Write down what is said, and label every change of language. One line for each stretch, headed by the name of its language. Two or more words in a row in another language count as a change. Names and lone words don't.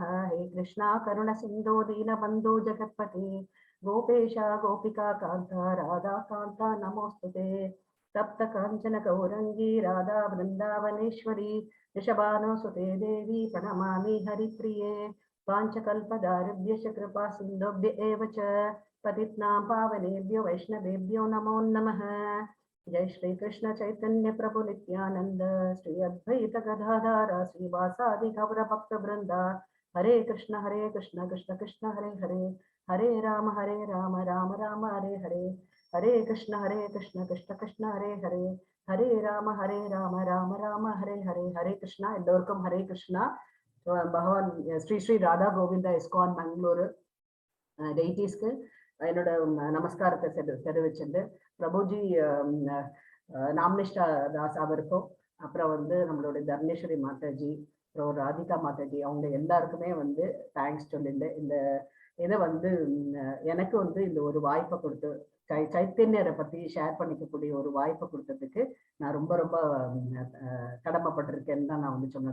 Sanskrit: हे कृष्णा करुण सिन्धो दीनबन्धो जगत्पते गोपेश गोपिका कान्ता राधा कान्ता नमोस्तुते तप्त काञ्चन गौराङ्गि राधा बृन्दावनेश्वरि ऋषभानुसुते देवि प्रणमामि हरिप्रिये पांचकल्पदारिभ्यश्च कृपा सिन्धुभ्य एव च पतितानां पावनेभ्यो वैष्णवेभ्यो नमो नमः। जय श्री कृष्ण चैतन्य प्रभु नित्यानंद श्री अद्वैत गदाधर श्रीवासादि गौर भक्त वृंदा। हरे कृष्ण कृष्ण कृष्ण हरे हरे, हरे राम राम राम हरे हरे, हरे कृष्ण कृष्ण कृष्ण हरे हरे, हरे राम राम राम हरे हरे. हरे कृष्णा.
Tamil: எல்லோருக்கும் ஹரே கிருஷ்ணா. பகவான் ஸ்ரீ ஸ்ரீ ராதா கோவிந்தா இஸ்கான் பெங்களூரு டெய்டீஸ்க்கு என்னோட நமஸ்காரத்தை தெரிவிச்சுட்டு, பிரபுஜி நாம்னிஷ்டா தாஸ் அவருக்கும், அப்புறம் வந்து நம்மளுடைய தர்ணேஸ்வரி மாதாஜி, அப்புறம் ராதிகா மாதாஜி, அவங்க எல்லாருக்குமே வந்து தேங்க்ஸ் சொல்லிட்டு, இந்த இதை வந்து எனக்கு வந்து இந்த ஒரு வாய்ப்பை கொடுத்து சைத்தன்யரை பத்தி ஷேர் பண்ணிக்கக்கூடிய ஒரு வாய்ப்பை கொடுத்ததுக்கு நான் ரொம்ப ரொம்ப கடமைப்பட்டிருக்கேன்னு தான் நான் வந்து சொன்னேன்.